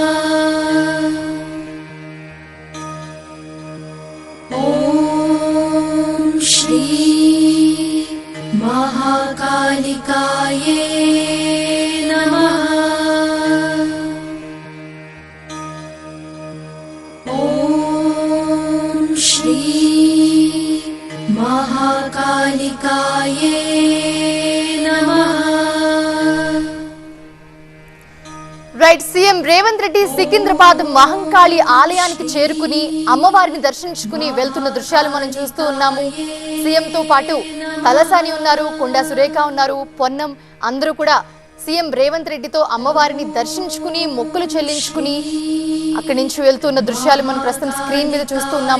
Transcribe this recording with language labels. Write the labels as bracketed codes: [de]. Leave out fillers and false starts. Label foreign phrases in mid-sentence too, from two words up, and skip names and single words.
[sa] ॐ श्री महाकालिकाये नमः। ॐ श्री महाकालिकाये नमः। [te] రైట్, సీఎం రేవంత్ రెడ్డి సికింద్రాబాద్ మహంకాళి ఆలయానికి చేరుకుని అమ్మవారిని దర్శించుకుని వెళ్తున్న దృశ్యాలు మనం చూస్తూ ఉన్నాము. సీఎంతో పాటు తలసాని ఉన్నారు, కొండా సురేఖ ఉన్నారు, పొన్నం అందరూ కూడా సీఎం రేవంత్ రెడ్డితో అమ్మవారిని దర్శించుకుని మొక్కులు చెల్లించుకుని అక్కడి నుంచి వెళ్తున్న దృశ్యాలు మనం ప్రస్తుతం స్క్రీన్ మీద చూస్తూ ఉన్నాము.